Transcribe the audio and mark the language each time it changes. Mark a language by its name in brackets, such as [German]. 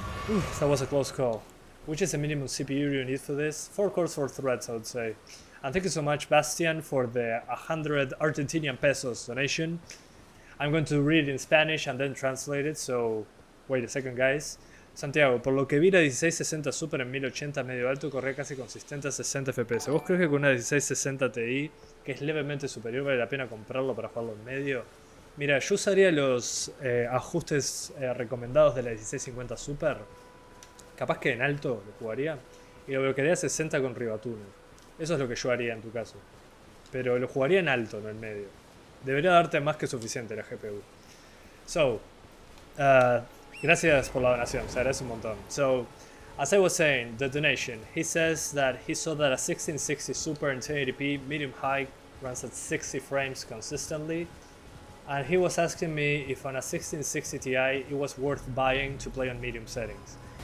[English] Oof, that was a close call. Which is the minimum CPU you need for this? 4 cores, 4 threads, I would say. And thank you so much, Bastian, for the 100 Argentinian pesos donation. I'm going to read it in Spanish and then translate it, so wait a second, guys. [Spanish] Santiago, por lo que vi la 1660 Super en 1080 medio alto corre casi consistente a 60 FPS. ¿Vos crees que con una 1660 Ti, que es levemente superior, vale la pena comprarlo para jugarlo en medio? Mira, yo usaría los ajustes recomendados de la 1650 Super. Capaz que en alto lo jugaría. Y lo bloquearía a 60 con Rivatuner. Eso es lo que yo haría en tu caso. Pero lo jugaría en alto, no en medio. Debería darte más que suficiente la GPU. So, gracias por la donación, se agradece un montón. [English] So, as I was saying, the donation, he says that he saw that a 1660 Super in 1080p medium high runs at 60 frames consistently, and he was asking me if on a 1660 Ti it was worth buying to play on medium settings.